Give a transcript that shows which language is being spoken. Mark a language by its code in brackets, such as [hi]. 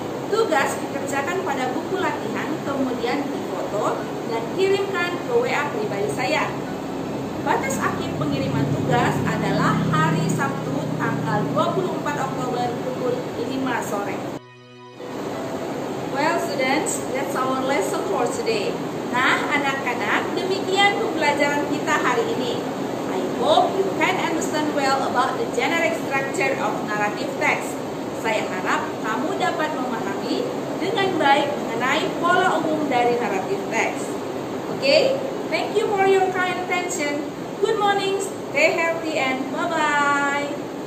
[id] Tugas dikerjakan pada buku latihan, kemudian difoto dan kirimkan ke WA pribadi saya. Batas akhir pengiriman tugas adalah hari Sabtu tanggal 24 Oktober pukul 5 sore. [en] Well students, that's our lesson for today. [id] Nah anak-anak, demikian pembelajaran kita hari ini. [en] I hope you can understand well about the generic structure of narrative text. [id] Saya harap kamu dapat memahami dengan baik mengenai pola umum dari narrative text. [en] Okay? Thank you for your kind attention. Good morning, stay healthy, and bye-bye.